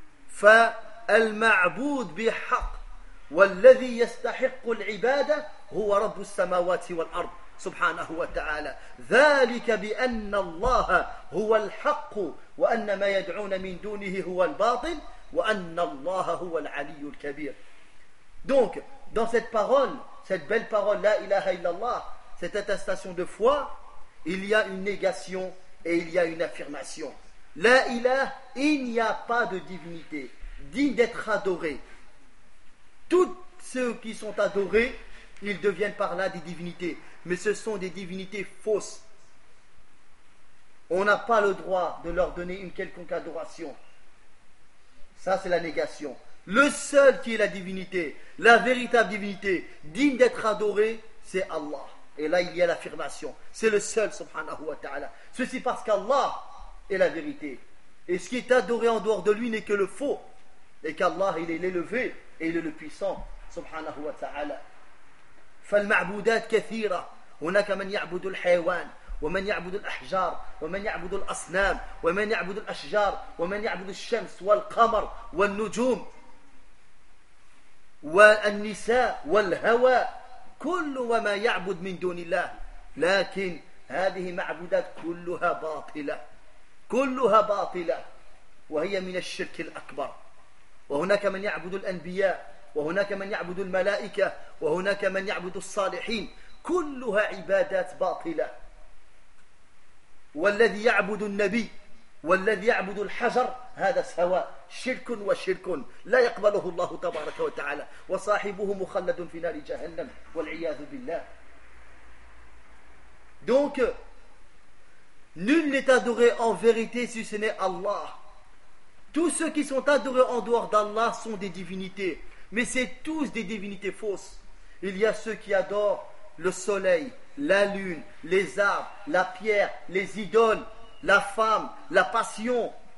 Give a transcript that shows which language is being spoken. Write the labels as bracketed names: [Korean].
[Arabic] فالمعبود بحق والذي يستحق العبادة هو رب السماوات والأرض سبحانه وتعالى ذلك بأن الله هو الحق وأن ما يدعون من دونه هو الباطل وأن الله هو العلي الكبير. [French] Donc dans cette parole, cette belle parole [Arabic] la ilaha illallah, [French] cette attestation de foi, il y a une négation et il y a une affirmation. La ilah, il n'y a pas de divinité digne d'être adorée. Tous ceux qui sont adorés, ils deviennent par là des divinités. Mais ce sont des divinités fausses. On n'a pas le droit de leur donner une quelconque adoration. Ça, c'est la négation. Le seul qui est la divinité, la véritable divinité, digne d'être adorée, c'est Allah. Et là, il y a l'affirmation. C'est le seul, [Arabic] subhanahu wa ta'ala. [French] Ceci parce qu'Allah est la vérité. Et ce qui est adoré en dehors de lui n'est que le faux. Et qu'Allah, il est l'élevé. Et il est le puissant, [Arabic] subhanahu wa ta'ala. فالمعبودات كثيرة. هناك من يعبد الحيوان ومن يعبد الأحجار ومن يعبد الأصنام ومن يعبد الأشجار ومن يعبد الشمس والقمر والنجوم والنساء والهوى كل وما يعبد من دون الله لكن هذه معبودات كلها باطلة كلها باطلة وهي من الشرك الأكبر. وهناك من يعبد الأنبياء وهناك من يعبد الملائكة وهناك من يعبد الصالحين كلها عبادات باطلة. والذي يعبد النبي والذي يعبد الحجر هذا سواء شرك وشرك لا يقبله الله تبارك وتعالى وصاحبه مخلد في نار جهنم والعياذ بالله. [French] Donc nul n'est adoré en vérité si ce n'est Allah. Tous ceux qui sont adorés en dehors d'Allah sont des divinités, mais c'est tous des divinités fausses. Il y a ceux qui adorent le soleil, la lune, les arbres, la pierre, les idoles, la femme, la passion.